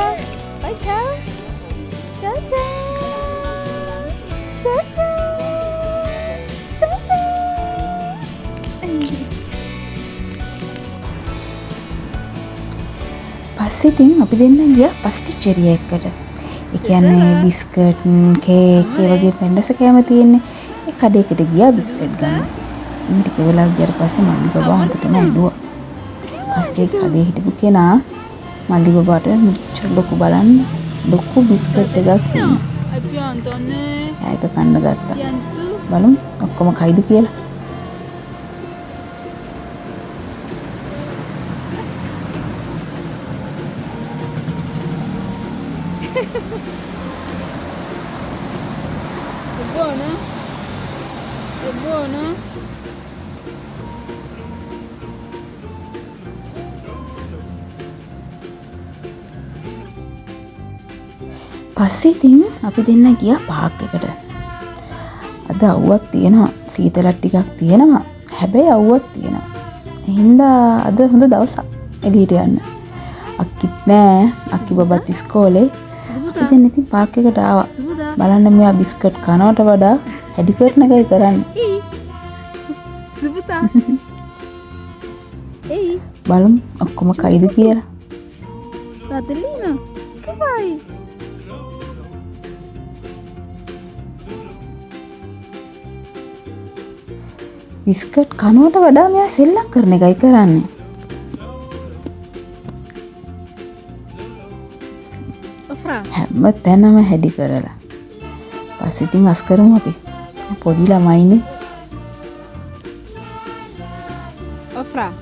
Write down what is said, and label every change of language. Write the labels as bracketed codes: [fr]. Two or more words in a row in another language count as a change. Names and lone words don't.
[it] Vai, ciao. Ciao. [si] පස්සේ ඉතින් අපි දෙන්න ගියා පස්ටිචෙරියා එකට. ඒ කියන්නේ බිස්කට්, කේක් ඒ වගේ පෙන්ඩස කෑම තියෙන්නේ. ඒ කඩේකට ගියා බිස්කට් ගන්න. ඉතින් ටික වෙලාවක් ගියාට පස්සේ මල්ලි බබා හොඳටම ඇඬුවා. පස්සේ කඩේ හිටපු කෙනා මල්ලි බබාට මෙච්චර ලොකු බිස්කට් එකක් දුන්නා. ඒක කන්න ගත්තා. බලමු ඔක්කොම කයිද කියලා. [it] È buono? [si] පස්සේ ඉතින් අපි දෙන්න ගියා පාක් එකට. අද අවුවක් තියෙනවා. සීතලක් ටිකක් තියෙනවා. හැබැයි අවුවක් තියෙනවා. හින්දා අද හොඳ දවසක් එළියට යන්න. අක්කිත් නෑ. අක්කි බබත් ඉස්කෝලේ. අපි දෙන්න ඉතින් පාක් එකට ආවා. බලන්න මෙයා බිස්කට් කනවට වඩා හැඩි කරන එකයි කරන්නේ. Sebuta. Ei, බලමු ඔක්කොම කයිද කියලා. [it] Radelina, che fai? [si] බිස්කට් කනවට වඩා මෙයා සෙල්ලම් කරන එකයි කරන්නේ. Ofra. හැම තැනම හැඩි කරලා. පස්සේ ඉතින් අස් කරමු අපි. පොඩි ළමයිනේ. Ofra.